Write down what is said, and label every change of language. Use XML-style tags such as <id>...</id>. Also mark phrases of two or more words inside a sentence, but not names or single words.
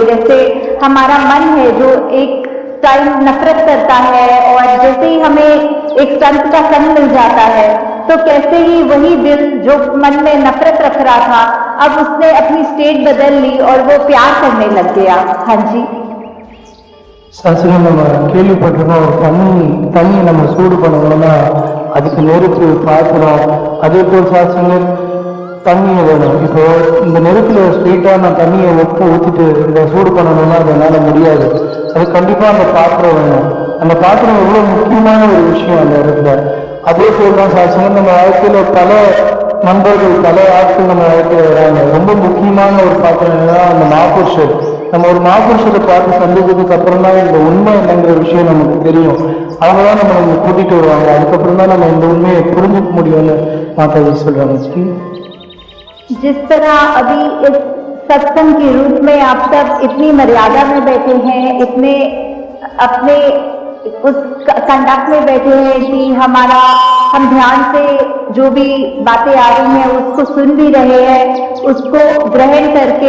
<hi>जैसे हमारा मन है जो एक टाइम नफरत करता है, और जैसे ही हमें एक संत का संग मिल जाता है तो कैसे ही वही दिल जो मन में नफरत रख रहा था, अब उसने अपनी स्टेट बदल ली और वो प्यार करने लग गया। हाँ जी,</hi> <ta>சாஸ்திரம் நம்ம கேள்விப்பட்டிருக்கோம், தண்ணி நம்ம சூடு பண்ணணும்னா அதுக்கு நெருப்பு பாத்திரம், அதே போல் சாஸ்திரங்கள் தண்ணியை வேணும். இப்போ இந்த நெருப்புல ஸ்ட்ரெயிட்டாக நான் தண்ணியை ஊற்றிட்டு இதை சூடு பண்ணணும்னா அது என்னால் முடியாது. அது கண்டிப்பாக அந்த பாத்திரம் வேணும். அந்த பாத்திரம் எவ்வளோ முக்கியமான ஒரு விஷயம் அந்த இடத்துல. அதே போல் தான் சாட்சியம் நம்ம வாழ்க்கையில் பல நண்பர்கள் பல ஆட்கள் நம்ம வாழ்க்கையில் வராங்க. ரொம்ப முக்கியமான ஒரு பாத்திரம் என்னன்னா அந்த மாபுருஷர். நம்ம ஒரு மாபுருஷரை பார்த்து சந்திச்சதுக்கு அப்புறம் தான் இந்த உண்மை என்னங்கிற விஷயம் நமக்கு தெரியும். அவங்க தான் நம்ம கூட்டிட்டு வருவாங்க. அதுக்கப்புறம் தான் நம்ம இந்த உண்மையை புரிஞ்சுக்க முடியும்னு மாதாஜி சொல்றாங்க.</ta> <hi>जिस तरह अभी इस सत्संग के रूप में आप सब इतनी मर्यादा में बैठे हैं, इतने अपने उस कंडक्ट में बैठे हैं कि हम ध्यान से जो भी बातें आ रही हैं उसको सुन भी रहे हैं, उसको ग्रहण करके।</hi>